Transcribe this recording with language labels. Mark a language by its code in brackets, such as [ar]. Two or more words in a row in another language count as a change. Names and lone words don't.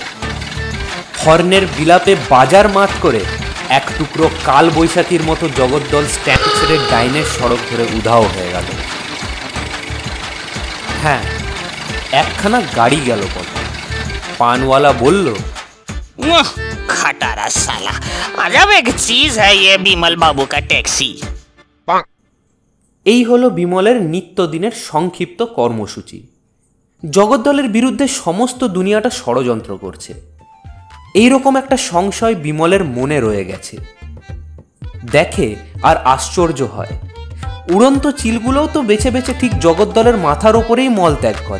[bn] হর্নের বিলাপে বাজার মাত করে এক টুকরো কাল বৈশাখীর মতো জগদ্দল স্ট্যান্ড ছেড়ে ডাইনের সড়ক ধরে উধাও হয়ে গেল। হ্যাঁ, একখানা গাড়ি গেল পথে। পানওয়ালা বলল, [hi] खटारा साला, अजब एक चीज है ये बिमल बाबू का टैक्सी। [bn] এই হলো বিমলের নিত্যদিনের সংক্ষিপ্ত কর্মসূচি। জগদ্দলের বিরুদ্ধে সমস্ত দুনিয়াটা ষড়যন্ত্র করছে, এইরকম একটা সংশয় বিমলের মনে রয়ে গেছে। দেখে আর আশ্চর্য হয়, উড়ন্ত চিলগুলোও তো বেছে বেছে ঠিক জগদ্দলের মাথার ওপরেই মল ত্যাগ করে।